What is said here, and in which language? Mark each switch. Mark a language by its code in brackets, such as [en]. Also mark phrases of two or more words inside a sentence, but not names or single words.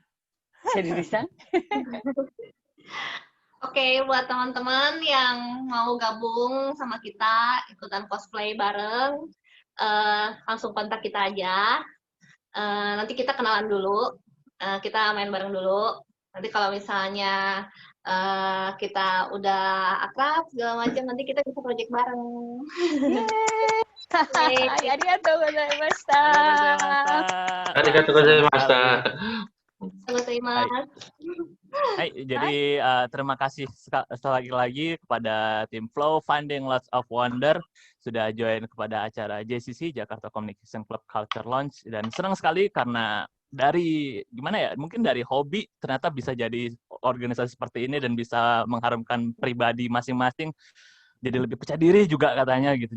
[id] Oke, buat teman-teman yang mau gabung sama kita, ikutan cosplay bareng, langsung kontak kita aja. Nanti kita kenalan dulu, kita main bareng dulu. Nanti kalau misalnya kita udah akrab segala macam, nanti kita bisa project bareng. [ja] ありがとうございました. ありがとうございました. [id] Hai, jadi terima kasih sekali lagi kepada tim Flow Finding Lots of Wonder sudah join kepada acara JCC Jakarta Communication Club Culture Launch, dan senang sekali karena dari gimana ya, mungkin dari hobi ternyata bisa jadi organisasi seperti ini dan bisa mengharumkan pribadi masing-masing jadi lebih percaya diri juga katanya gitu.